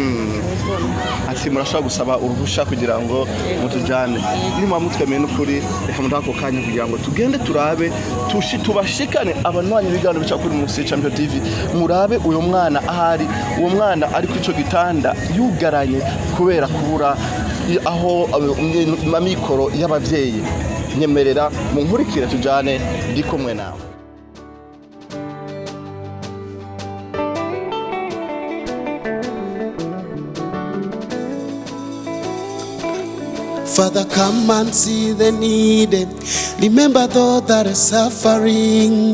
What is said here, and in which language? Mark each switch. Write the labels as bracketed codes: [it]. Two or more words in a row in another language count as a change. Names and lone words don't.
[rn] ati murashaka gusaba uruhusha kugira ngo mutujane nimwe mutwemeye n'ukuri reka mundako kanya kugira ngo tugende turabe tubashikane abanwanyi bigano bica kuri Musi Champion TV murabe uyo mwana ahari uwo mwana ari ku ico gitanda yugaranye kubera kubura aho mamikoro y'abavyeyi nyemerera mu nkurikire tujane ndikomwe nawe. [en] Father, come and see the needy. Remember those that are suffering.